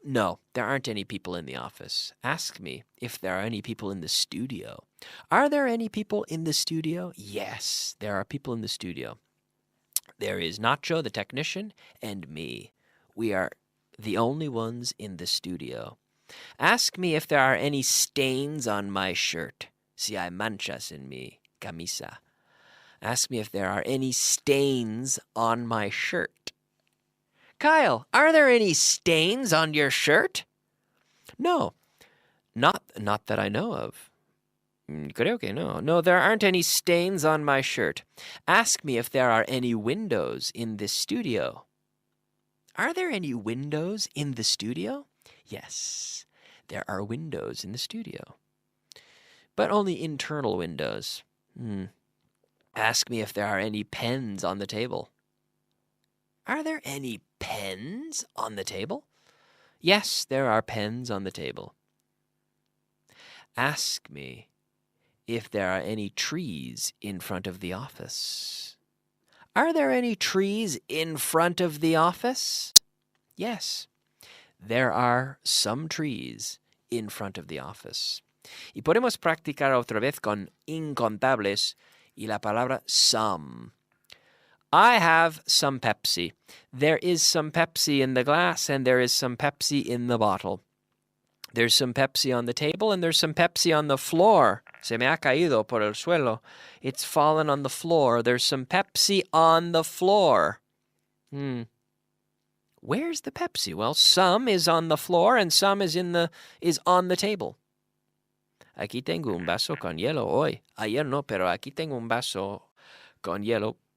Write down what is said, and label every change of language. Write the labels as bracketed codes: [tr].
[en] No, there aren't any people in the office. Ask me if there are any people in the studio. Are there any people in the studio? Yes, there are people in the studio. There is Nacho, the technician, and me. We are the only ones in the studio. Ask me if there are any stains on my shirt. [es] Si hay manchas en mi camisa. [en] Ask me if there are any stains on my shirt. Kyle, are there any stains on your shirt? No, not that I know of. [es] Creo que no. [en] No, there aren't any stains on my shirt. Ask me if there are any windows in this studio. Are there any windows in the studio? Yes, there are windows in the studio. But only internal windows. Ask me if there are any pens on the table. Are there any pens on the table? Yes, there are pens on the table. Ask me if there are any trees in front of the office. Are there any trees in front of the office? Yes, there are some trees in front of the office. [es] Y podemos practicar otra vez con incontables y la palabra some. [en] I have some Pepsi. There is some Pepsi in the glass and there is some Pepsi in the bottle. There's some Pepsi on the table and there's some Pepsi on the floor. [es] Se me ha caído por el suelo. [en] It's fallen on the floor. There's some Pepsi on the floor. Where's the Pepsi? Well, some is on the floor and some is on the table. [es] Aquí tengo un vaso con hielo hoy. Ayer no, pero aquí tengo un vaso con hielo.